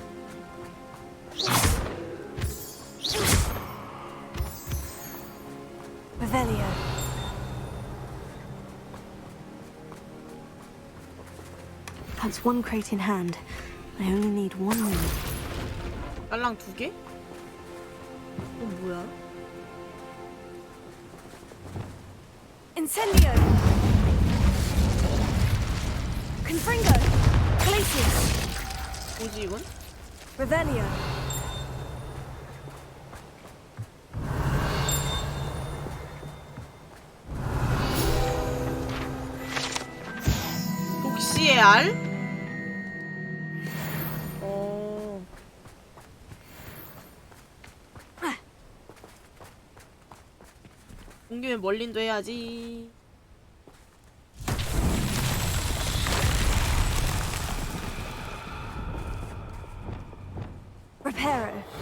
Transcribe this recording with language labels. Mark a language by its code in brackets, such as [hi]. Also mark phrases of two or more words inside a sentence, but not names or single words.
[la] Revelio. [en] That's one crate in hand. I only need one more. [ko] 빨랑 2개? 뭐야? [la] Incendio! Confringo! Glacius! [ko] 뭐지 이건? [la] Revelio. [ko] 독시의 알? 어. 온 김에 멀린도 해야지. [la] Reparo.